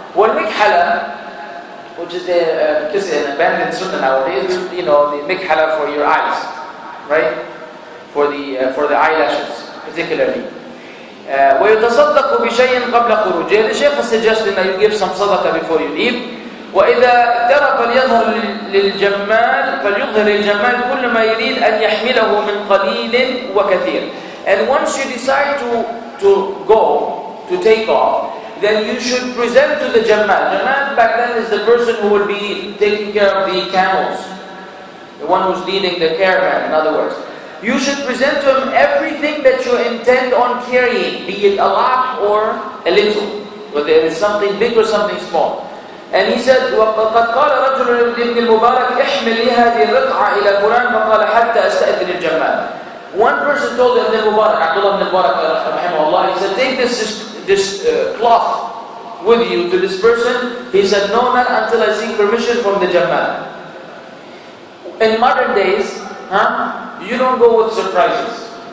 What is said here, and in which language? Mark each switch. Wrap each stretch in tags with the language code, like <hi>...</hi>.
<en>Wal-mikhala, which is an abandoned sunnah nowadays, the mikhala for your eyes, right? For the eyelashes, particularly.</en> <ar>وَيُتَصَدَّقُ بِشَيْءٍ قَبْلَ خُرُوجِهِ.</ar> <en>The Shaykh suggested that you give some sadaqah before you leave.</en> <ar>وإذا ترك فليظهر للجمال فليظهر الجمال كل ما يريد أن يحمله من قليل وكثير.</ar> <en>And once you decide to go, to take off, then you should present to the Jamal. Jamal back then is the person who will be taking care of the camels, the one who's leading the caravan, in other words. You should present to him everything that you intend on carrying, be it a lot or a little, whether it is something big or something small. And he said,</en> <ar>وَقَدْ قَالَ رَجُلٌ لِابْنِ الْمُبَارَكِ احْمِلْ لِي هَذِهِ الرِّقْعَةَ إِلَى فُلَانٍ فَقَالَ حَتَّى أَسْتَأْذِنِ الْجَمَّالِ.</ar> <en>One person told Ibn al-Mubarak, Abdullah ibn al-Mubarak, rahimahullah, he said, take this cloth with you to this person. He said, no, not until I seek permission from the Jamal. In modern days, you don't go with surprises.</en>